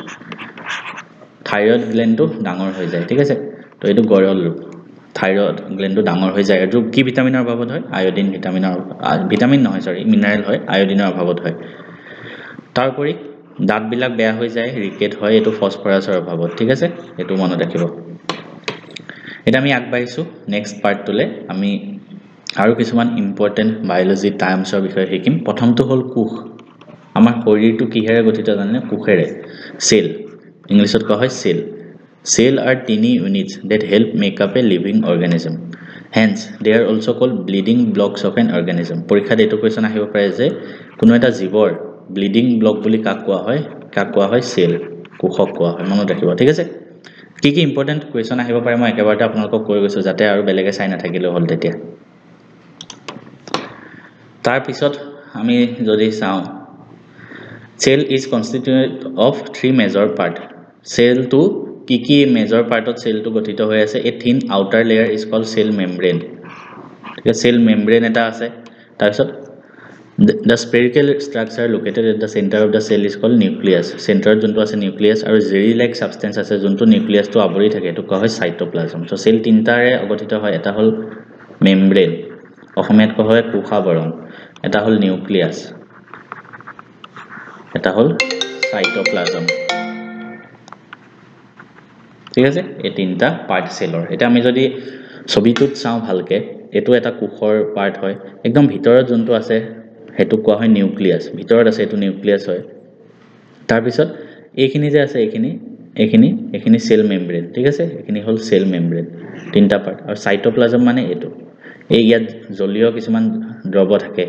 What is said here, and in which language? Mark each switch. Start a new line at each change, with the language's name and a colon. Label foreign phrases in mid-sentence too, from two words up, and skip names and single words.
English: thyroid gland
Assamese: ডাঙৰ হৈ যায় ঠিক আছে তো এটো গৰল ৰোগ
English: thyroid gland
Assamese: ডাঙৰ হৈ যায় আৰু কি ভিটামিনৰ অভাৱত হয়
English: iodine vitamin
Assamese: নহয়
English: sorry mineral
Assamese: হয় আয়োডিনৰ অভাৱত হয় তাৰপৰি দাঁতবিলাক বেয়া হৈ যায় ৰিকেট হয় এটো ফসফৰাছৰ অভাৱত ঠিক আছে এটো মনত ৰাখিব এটা আমি আগবাঢ়িছো
English: next part
Assamese: আমি আৰু কিছুমান
English: important biology terms
Assamese: বিষয়ে শিকিম প্ৰথমটো হ'ল কোষ আমাৰ শৰীৰটো কিহেৰে গঠিত জানেনে কোষেৰে সেল ইংলিছত কোৱা হয়
English: Cell are tiny units that help make up a living organism. Hence, they are also called building blocks of an organism.
Assamese: পৰীক্ষাত এটো কোৱেশ্চন আহিব পাৰে যে কোনো এটা জীৱৰ
English: bleeding block
Assamese: বুলি কাক কোৱা হয় সেল কোষক কোৱা হয় মনত ৰাখিব ঠিক আছে কি
English: important question
Assamese: আহিব পাৰে মই একেবাৰতে আপোনালোকক কৈ গৈছো যাতে আৰু বেলেগে চাই নাথাকিলে হ'ল তেতিয়া তাৰ পিছত আমি যদি চাওঁ
English: cell is constituted of 3 major part
Assamese: cell to কি
English: major part
Assamese: সেলটো গঠিত হৈ আছে
English: a thin outer layer is called cell membrane
Assamese: ঠিক আছে
English: cell membrane
Assamese: এটা আছে তাৰ পিছত
English: the spherical structure located at the center of the cell is called nucleus
Assamese: center যোনটো আছে nucleus আৰু
English: jelly like substance
Assamese: আছে যোনটো nucleus টো আৱৰি থাকে এটো কোৱা হয়
English: cytoplasm so cell
Assamese: তিনটাৰে গঠিত হয় এটা হ'ল মেমব্ৰেন অসমীয়াত কোৱা হয় কোষাবৰণ এটা হ'ল নিউক্লিয়াছ এটা হ'ল cytoplasm ঠিক আছে এই তিনটা পাৰ্ট সেলৰ এটা আমি যদি ছবিটোত চাওঁ ভালকে এটো এটা কোষৰ পাৰ্ট হয় একদম ভিতৰত যোনটো আছে হেতু কোৱা হয় নিউক্লিয়াছ ভিতৰত আছে এটো নিউক্লিয়াছ হয় তাৰ পিছত এইখিনি যে আছে এইখিনি
English: cell membrane
Assamese: ঠিক আছে এইখিনি হল
English: cell membrane
Assamese: তিনটা পাৰ্ট আৰু সাইটোপ্লাজম মানে এটো এই ইয়াত জলীয় কিছুমান দ্ৰৱ থাকে